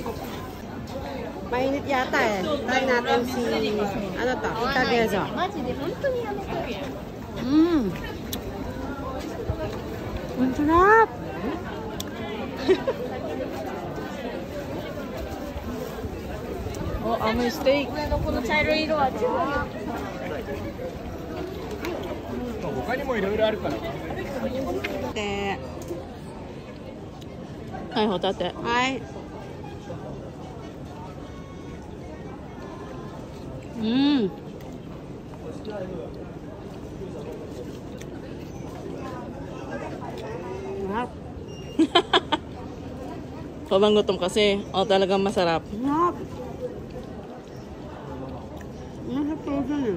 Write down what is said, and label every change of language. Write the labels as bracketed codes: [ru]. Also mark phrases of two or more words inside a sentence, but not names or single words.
[tl] Mainit yata eh. Try natin si, ano to? Itagezo. Ang sarap! Oh, amoy steak. [ja] 他にもいろいろあるから。で、はい、ホタテ。 [tl] はい。Sarap. Sobrang gutom kasi. O, talagang masarap. Sarap. Masarap frozen eh.